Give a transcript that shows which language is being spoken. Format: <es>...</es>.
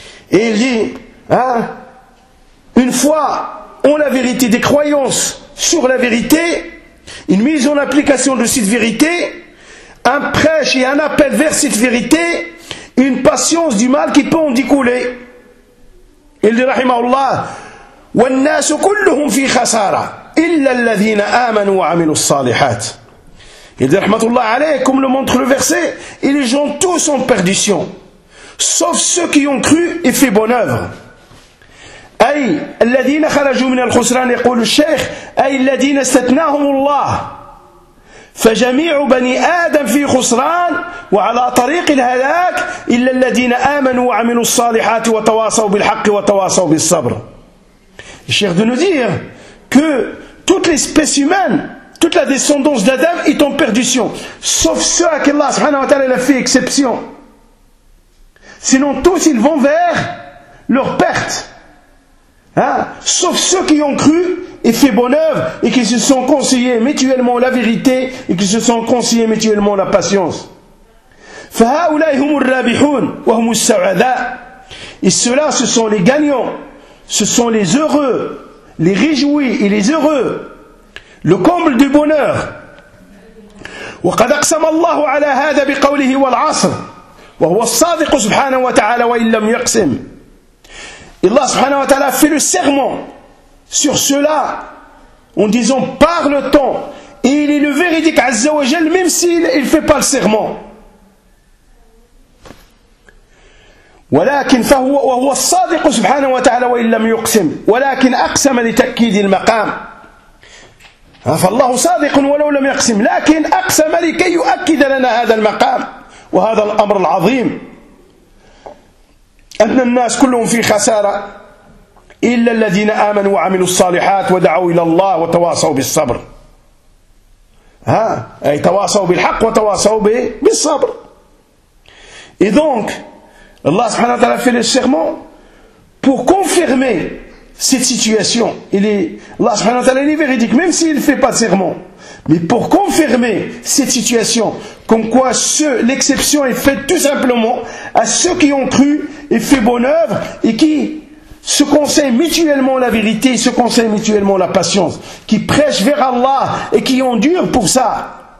<fr>Et il dit, hein, une foi en la vérité, des croyances sur la vérité, une mise en application de cette vérité, un prêche et un appel vers cette vérité, une patience du mal qui peut en découler. Il dit,</fr> <ar>rahimahullah, والناس كلهم في خسارة إلا الذين آمنوا وعملوا الصالحات.</ar> <fr>Il dit, rahmatullah alayh, comme le montre le verset, et les gens tous en perdition, sauf ceux qui ont cru et fait bonne œuvre.</fr> <ar>أي الذين خرجوا من الخسران, يقول الشيخ, أي الذين استثناهم الله. فجميع بني آدم في خسران وعلى طريق الهلاك إلا الذين آمنوا وعملوا الصالحات وتواصوا بالحق وتواصوا بالصبر.</ar> <fr>الشيخ de nous dire que toute l'espèce humaine, toute la descendance d'Adam est en perdition, sauf ceux à qui Allah subhanahu wa ta'ala a fait exception. Sinon tous ils vont vers leur perte. Hein? Sauf ceux qui ont cru et fait bonne œuvre et qui se sont conseillés mutuellement la vérité et qui se sont conseillés mutuellement la patience.</fr> <ar>فَهَاُولَيْ هُمُ الرَّابِحُونَ وَهُمُ السَّعَذَاءُ.</ar> <fr>Et ceux-là, ce sont les gagnants, ce sont les heureux, les réjouis et les heureux, le comble du bonheur.</fr> <ar>وَقَدْ أَقْسَمَ اللَّهُ عَلَى هَذَا بِقَوْلِهِ وَالْعَصْرِ وَهُوَ الصَّادِقُ سُبْحَانَهُ وَتَعَالَى وَإِنْ لَمْ يَقْسِمْ. Et Allah subhanahu wa ta'ala fait le serment sur cela en disant par le temps, et il est le véridique Azza wa Jal même s'il ne fait pas le serment. ولكن فهو وهو الصادق سبحانه وتعالى وإن لم يقسم ولكن أقسم لتأكيد المقام. فالله صادق ولو لم يقسم لكن أقسم لكي يؤكد لنا هذا المقام وهذا الأمر العظيم. أن الناس كلهم في خسارة إلا الذين آمنوا وعملوا الصالحات ودعوا إلى الله وتواصوا بالصبر. ها أي تواصوا بالحق وتواصوا بالصبر.</ar> <fr>Et donc Allah subhanahu wa ta'ala fait le serment pour confirmer cette situation. Allah subhanahu wa ta'ala est véridique, même s'il ne fait pas de serment. Mais pour confirmer cette situation, comme quoi l'exception est faite tout simplement à ceux qui ont cru et fait bonne œuvre et qui se conseillent mutuellement la vérité et se conseillent mutuellement la patience, qui prêchent vers Allah et qui endurent pour ça.</fr>